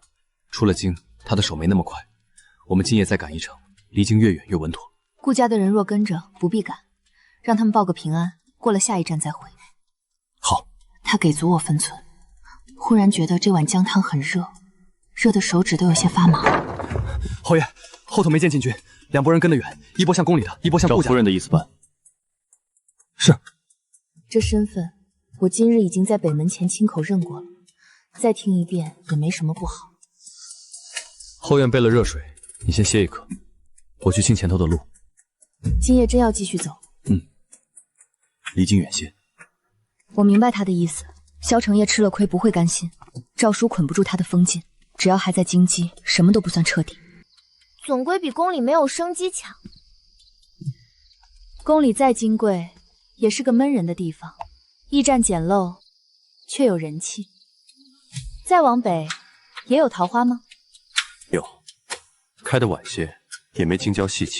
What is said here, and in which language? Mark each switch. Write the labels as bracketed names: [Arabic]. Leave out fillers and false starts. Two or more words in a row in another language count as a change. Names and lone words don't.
[Chinese] 出了京，他的手沒那麼快。我們今夜再趕一程，離京越遠越穩妥。顧家的人若跟着，不必趕，讓他們報個平安，過了下一站再回。好。他給足我分寸。忽然覺得這碗薑湯很熱，熱的手指都有些發麻。侯爺，後頭沒見禁軍，两拨人跟得远，一波向宫里的，一波向顾家。照夫人的意思办。是。这身份，我今日已经在北门前亲口认过了，再听一遍也没什么不好。后院备了热水，你先歇一刻，我去清前头的路。今夜真要继续走？离京远些。我明白他的意思，萧承业吃了亏不会甘心，诏书捆不住他的疯劲，只要还在京畿，什麼都不算徹底。總歸比宮裡沒有生機強。宮裡再金貴，也是個悶人的地方，驛站簡陋，卻有人氣。再往北，也有桃花嗎？有，開得晚些，也沒京郊細氣。